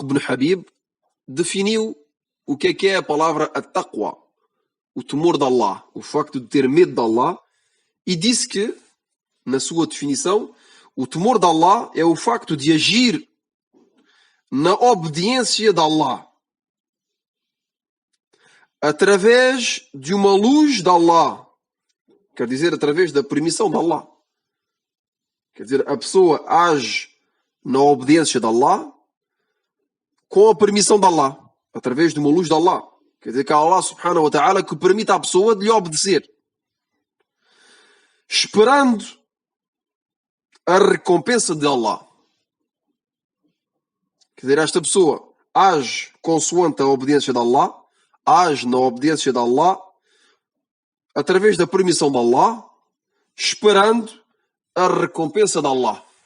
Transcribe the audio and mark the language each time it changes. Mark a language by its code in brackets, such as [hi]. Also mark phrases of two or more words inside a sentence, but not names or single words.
[pt] ibn Habib definiu o que é a palavra taqwa, o temor de Allah, o facto de ter medo de Allah, e disse que, na sua definição, O temor de Allah é o facto de agir na obediência de Allah através de uma luz de Allah. Quer dizer, através da permissão de Allah. Quer dizer, a pessoa age na obediência de Allah com a permissão de Allah, através de uma luz de Allah. Quer dizer que é Allah [ar] سبحانه وتعالى [pt] que permite à pessoa de lhe obedecer, esperando a recompensa de Allah. Quer dizer, esta pessoa age consoante a obediência de Allah, age na obediência de Allah, através da permissão de Allah, esperando a recompensa de Allah.